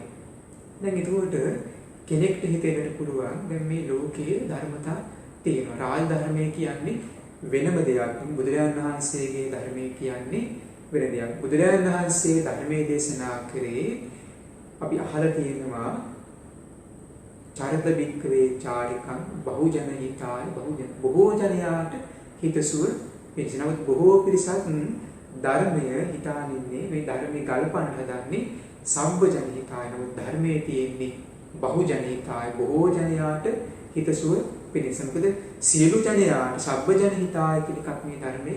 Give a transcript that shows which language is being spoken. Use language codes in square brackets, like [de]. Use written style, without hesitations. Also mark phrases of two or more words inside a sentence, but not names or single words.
[si] දැන් ඒකට කෙනෙක්ට හිතෙන්නට පුළුවන් දැන් මේ ලෝකයේ ධර්මතා තියෙනවා. රාජ ධර්මයේ කියන්නේ වෙනම දෙයක්. බුදුරජාණන් වහන්සේගේ ධර්මයේ කියන්නේ වෙන දෙයක්. බුදුරජාණන් වහන්සේ ධර්මයේ දේශනා කරේ අපි අහලා තියෙනවා [pi] චරිත වික්‍රේ චාරිකං බහුජන හිතාය [si] බොහෝ ජනයාට හිතසුව පිණිස. නමුත් බොහෝ පිරිසක් ධර්මය හිතානින්නේ මේ ධර්මයේ ගල්පන්න හදන්නේ [pi] සම්බ ජන හිතාය. [si] නමුත් ධර්මයේ තියෙන්නේ [pi] බහුජන හිතාය [si] බොහෝ ජනයාට හිතසුව පිණිස. මොකද සියලු ජනයාට [pi] සබ්බ ජන හිතාය [si] කියන එකක් මේ ධර්මයේ.